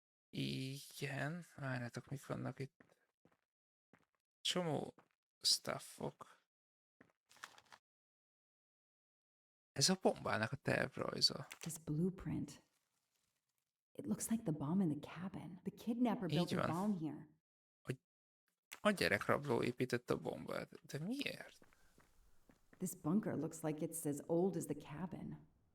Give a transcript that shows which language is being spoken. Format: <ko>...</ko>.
<hu>Igen, várjátok, mik vannak itt. Csomó stuffok. Ez a bombának a tervrajza.</hu> <en>This blueprint. It looks like the bomb in the cabin. The kidnapper built a bomb here.</en> <hu>A gyerekrabló épített a bombát. De miért?</hu> <en>This bunker looks like it's as old as the cabin.</en>